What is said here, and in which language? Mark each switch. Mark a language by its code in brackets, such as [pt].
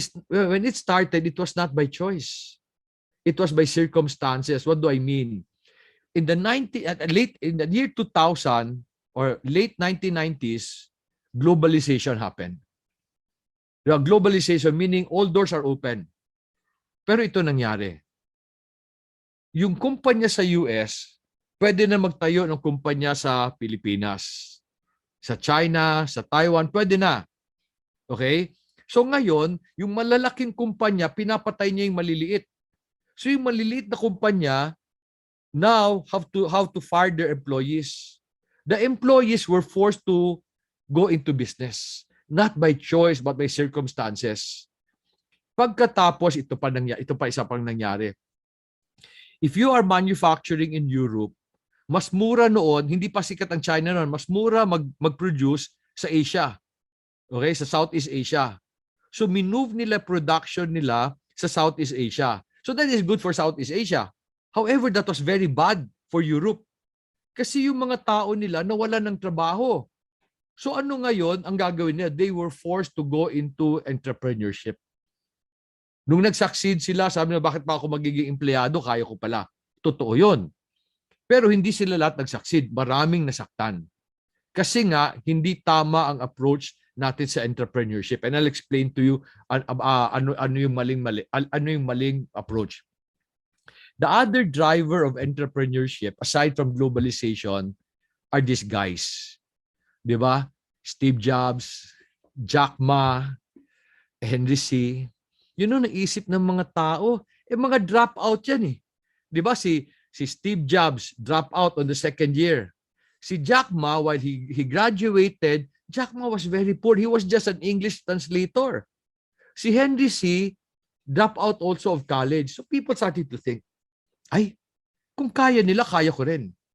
[en] When it started, it was not by choice. It was by circumstances. What do I mean? In the year 2000 or late 1990s, globalization happened. Globalization meaning all doors are open. [tl] Pero ito nangyari. Yung kumpanya sa US, Pwede na magtayo ng kumpanya sa Pilipinas, sa China, sa Taiwan, pwede na. Okay? So ngayon, yung malalaking kumpanya, pinapatay niya yung maliliit. [en] So [tl] yung maliliit na kumpanya [en] now have to fire their employees. The employees were forced to go into business, not by choice but by circumstances. [tl] Pagkatapos, ito pa isa pang nangyari. [en] If you are manufacturing in Europe, [tl] mas mura noon, hindi pa sikat ang China noon, mas mura mag-produce sa Asia. Okay, sa Southeast Asia. So minove nila production nila sa Southeast Asia. [en] So that is good for Southeast Asia. However, that was very bad for Europe. [tl] Kasi yung mga tao nila nawalan ng trabaho. So ano ngayon ang gagawin nila? [en] They were forced to go into entrepreneurship. [tl] Nung nag-succeed sila, sabi nila, bakit pa ako magiging empleyado? Kaya ko pala. Totoo yun. Pero hindi sila lahat nag-succeed. Maraming nasaktan. Kasi nga, hindi tama ang approach natin sa entrepreneurship. [en] And I'll explain to you [tl] ano yung maling approach. [en] The other driver of entrepreneurship, aside from globalization, are these guys. [tl] Di ba? Steve Jobs, Jack Ma, Henry C. Yun ang naisip ng mga tao. Mga dropout yan eh. Di ba si [en] Steve Jobs drop out on the second year. Si Jack Ma, while he graduated, Jack Ma was very poor. He was just an English translator. Si Henry C. drop out also of college. So people started to think, ay, [tl] kung kaya nila, kaya ko rin.